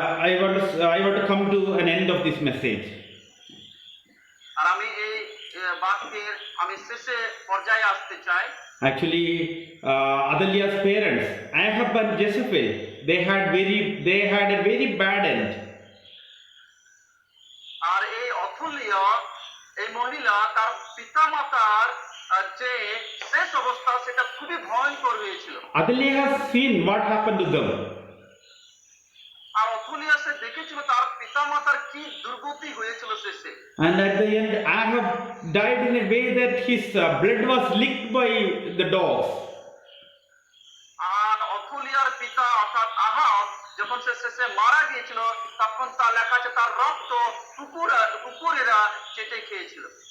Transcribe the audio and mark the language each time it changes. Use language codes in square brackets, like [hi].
[en] I want to come to an end of this message. [bn] আর আমি এই বাক্যের আমি শেষে পর্যায়ে আসতে চাই। [en] Actually, Adalia's parents, Ahab and Jezebel, they had a very bad end. [bn] আর এই অথুলিয়া, এই মহিলা, তার পিতামাতার যে শেষ অবস্থা সেটা খুবই ভয়ঙ্কর হয়েছিল। [en] Adalia has seen what happened to them. [bn] আর অথুলিয়া সে দেখেছিল তার পিতামাতার কি দুর্গতি হয়েছিল শেষে। [en] And at the end, Ahab died in a way that his blood was licked by the dogs. [bn] আর অথুলিয়ার পিতা অর্থাৎ আহাব যখন সে শেষে মারা গিয়েছিল তখন তার লেখা আছে তার রক্ত কুকুরেরা চেটে খেয়েছিল।